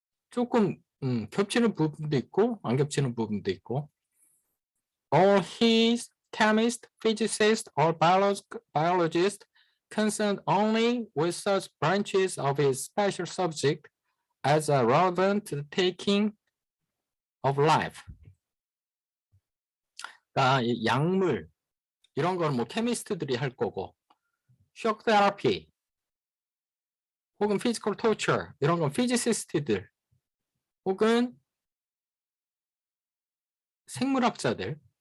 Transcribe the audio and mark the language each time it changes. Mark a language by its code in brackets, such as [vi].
[ko] 조금 겹치는 부분도 있고 안 겹치는 부분도 있고. [en] All his chemist, physicist, or biologist concerned only with such branches of his special subject as are relevant to the taking of life. [ko] 그러니까 이 약물 이런 건 뭐 케미스트들이 할 거고, shock therapy 혹은 physical torture 이런 건 피지시스트들 혹은 생물학자들.